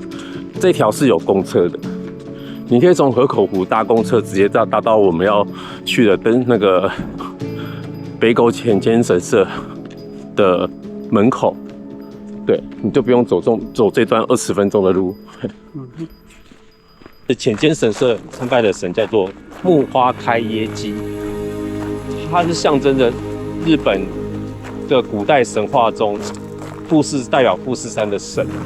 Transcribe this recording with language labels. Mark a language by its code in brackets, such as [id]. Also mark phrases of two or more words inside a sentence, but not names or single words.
[zh] 這條是有公車的，你可以從河口湖搭公車直接搭到我們要去的那個北狗淺間神社的門口。對，你就不用走這段20分鐘的路。淺間神社參拜的神叫做木花開耶姬，它是象徵着日本的古代神話中代表富士山的神。